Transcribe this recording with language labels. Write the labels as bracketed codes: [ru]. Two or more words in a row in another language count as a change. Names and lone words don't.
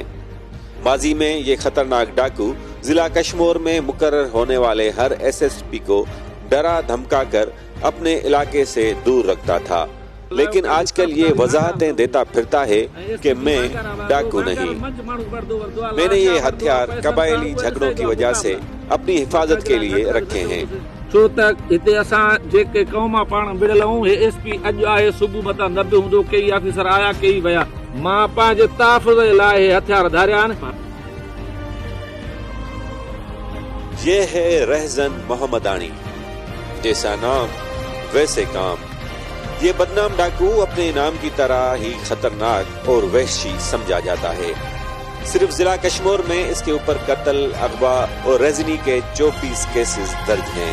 [ur] ماضی میں یہ خطرناک ڈاکو ضلع کشمور میں مقرر ہونے والے ہر SSP کو ڈرا دھمکا کر اپنے علاقے سے دور رکھتا تھا، لیکن آج کل یہ وضاحتیں دیتا پھرتا ہے کہ میں ڈاکو نہیں۔ میں نے یہ ہتھیار قبائلی جھگڑوں کی وجہ سے اپنی حفاظت کے لیے رکھے ہیں۔ [sd] छो त हिते असां जेके क़ौमां पाण विढ़ियल आहियूं, हे SP अॼु आहे, सुबुह मथां 90 हूंदो, कई ऑफिसर आया कई विया। मां पंहिंजे तहफ़ुज़ जे लाइ हे हथियार धारिया आहिनि। [ur] یہ ہے رہزن محمدانی، جیسا نام ویسے کام۔ یہ بدنام ڈاکو اپنے نام کی طرح ہی خطرناک اور وحشی سمجھا جاتا ہے۔ صرف ضلع کشمور میں اس کے اوپر قتل، اغوا اور ریزنی کے 24 کیسز درج ہیں۔